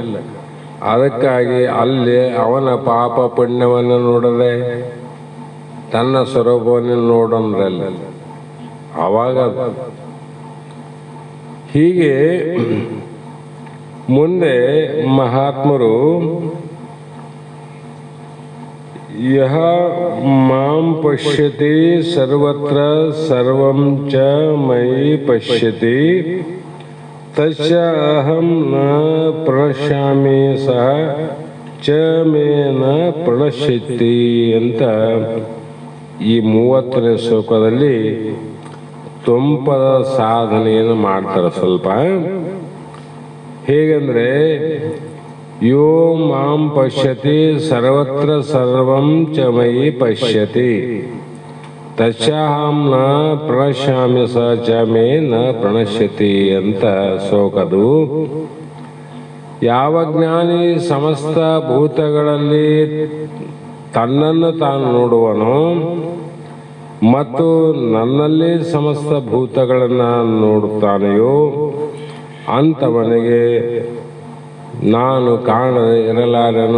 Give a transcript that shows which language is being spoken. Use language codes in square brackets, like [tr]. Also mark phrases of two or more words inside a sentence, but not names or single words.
[kn] ಅದಕ್ಕಾಗಿ ಅಲ್ಲಿ ಅವನ ಪಾಪ ಪುಣ್ಯವನ್ನು ನೋಡದೆ ತನ್ನ ಸ್ವರೂಪವನ್ನು ನೋಡಂದ್ರಲ್ಲ, ಅವಾಗ ಹೀಗೆ ಮುಂದೆ ಮಹಾತ್ಮರು [sa] ಯಹ ಮಾಂ ಪಶ್ಯತಿ ಸರ್ವತ್ರ ಸರ್ವಂ ಚ ಮಯಿ ಪಶ್ಯತಿ ತಸ್ಯ ಅಹಂ ನ ಪ್ರಣಶ್ಯಾಮಿ ಸಹ ಚ ಮೇ ನ ಪ್ರಣಶ್ಯತಿ [kn] ಅಂತ ಈ 30ನೇ ಶ್ಲೋಕದಲ್ಲಿ ತುಂಪದ ಸಾಧನೆಯನ್ನು ಮಾಡ್ತಾರೆ. ಸ್ವಲ್ಪ ಹೇಗೆಂದ್ರೆ, [sa] ಯೋ ಮಾಂ ಪಶ್ಯತಿ ಸರ್ವತ್ರ ಸರ್ವಂ ಚ ಮಯಿ ಪಶ್ಯತಿ ತಸ್ಯಾಹಂ ನ ಪ್ರಣಶ್ಯಾಮಿ ಸ ಚ ಮೇ ನ ಪ್ರಣಶ್ಯತಿ [kn] ಅಂತ ಶ್ಲೋಕದು. ಯಾವ ಜ್ಞಾನಿ ಸಮಸ್ತ ಭೂತಗಳಲ್ಲಿ ತನ್ನನ್ನು ತಾನು ನೋಡುವನೋ ಮತ್ತು ನನ್ನಲ್ಲಿ ಸಮಸ್ತ ಭೂತಗಳನ್ನು ನೋಡುತ್ತಾನೆಯೋ ಅಂಥವನಿಗೆ ನಾನು ಕಾಣದೆ ಇರಲಾರೆನು.